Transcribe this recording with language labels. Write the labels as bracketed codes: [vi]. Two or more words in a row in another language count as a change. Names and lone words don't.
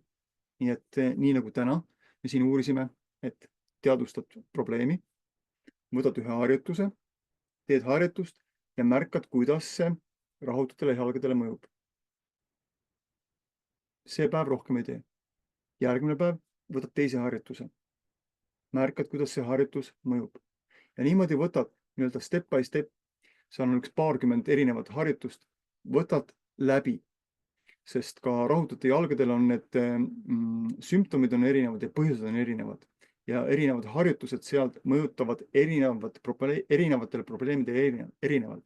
[et] Nii et nii nagu täna me siin uurisime, et teadvustad probleemi, võtad ühe harjutuse, teed harjutust ja märkad, kuidas see rahutatele jalgadele mõjub. See päev rohkem ei tee. Järgmine päev võtad teise harjutuse. Märkad, kuidas see harjutus mõjub. Ja niimoodi võtad nii-öelda [en] step by step, [et] seal on 20 erinevat harjutust, võtad läbi. Sest ka rahutate jalgadel on need sümptomid on erinevad ja põhjused on erinevad. Ja erinevad harjutused sealt mõjutavad erinevatele probleemidele erinevalt.